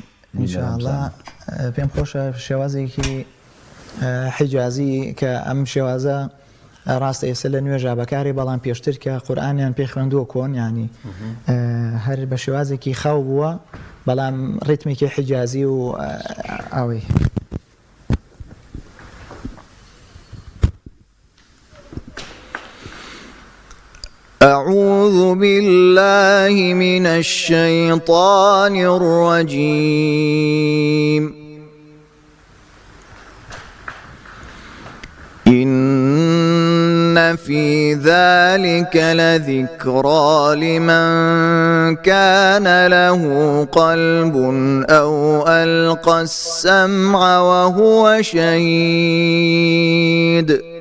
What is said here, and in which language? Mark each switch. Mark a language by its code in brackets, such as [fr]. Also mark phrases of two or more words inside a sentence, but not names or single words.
[ckb] ئینشاءالله پێم خۆشە شێوازێکی حیجازی کە ئەم شێوازە ڕاستە ئێستا لە نوێژا بەکاری بەڵام پێشتر کە قورئانیان پێ خوێندووە کۆن ینی هەر بە شێوازێکی خاو بووە بەڵام ڕیتمێکی حیجازی و ئەوەی. [ar] أعوذ بالله من الشيطان الرجيم. إن في ذلك لذكرى لمن كان له قلب أو ألقى السمع وهو شهيد.